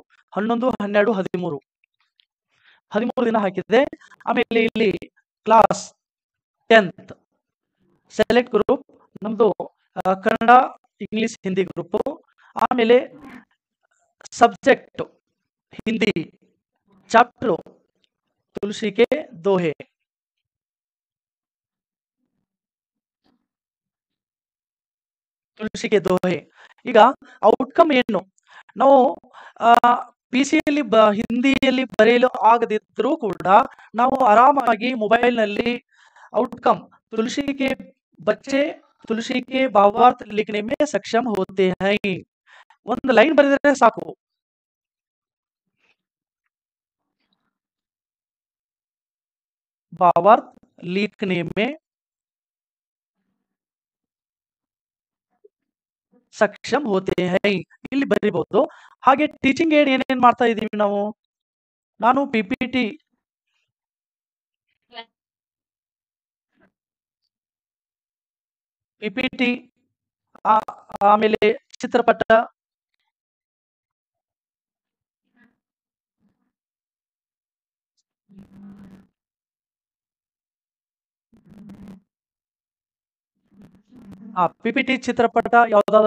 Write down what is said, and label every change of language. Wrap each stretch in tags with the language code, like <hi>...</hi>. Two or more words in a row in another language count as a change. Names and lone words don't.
<kn>11, 12, 13 ದಿನ ಹಾಕಿದ್ದೆ. ಆಮೇಲೆ ಇಲ್ಲಿ</kn> <en>class 10th select group</en> <kn>ನಮ್ದು ಕನ್ನಡ, ಇಂಗ್ಲಿಷ್, ಹಿಂದಿ ಗ್ರೂಪ್. ಆಮೇಲೆ ಸಬ್ಜೆಕ್ಟ್ ಹಿಂದಿ, ಚಾಪ್ಟರ್ तुलसी के दोहे ಈಗ ಔಟ್ಕಮ್ ಏನು ನಾವು ಪಿಸಿಯಲ್ಲಿ ಹಿಂದಿಯಲ್ಲಿ ಬರೆಯಲು ಆಗದಿದ್ರೂ ಕೂಡ ನಾವು ಆರಾಮಾಗಿ ಮೊಬೈಲ್ನಲ್ಲಿ ಔಟ್ಕಮ್</kn> <hi>तुलसी के बच्चे तुलसी के भावार्थ लिखने में सक्षम होते हैं</hi> <kn>ಒಂದು ಲೈನ್ ಬರೆದರೆ ಸಾಕು</kn> <hi>भावार्थ लिखने में सक्षम होते</hi> <kn>ಹೈ ಇಲ್ಲಿ ಬರಿಬಹುದು ಹಾಗೆ</kn> <en>teaching aid</en> <kn>ಏನೇನ್ ಮಾಡ್ತಾ ಇದೀವಿ ನಾವು ನಾನು ಪಿಪಿಟಿ ಆಮೇಲೆ ಚಿತ್ರಪಟ ಪಿಪಿಟಿ ಚಿತ್ರಪಟ ಯಾವ್ದಾದ್ರು</kn>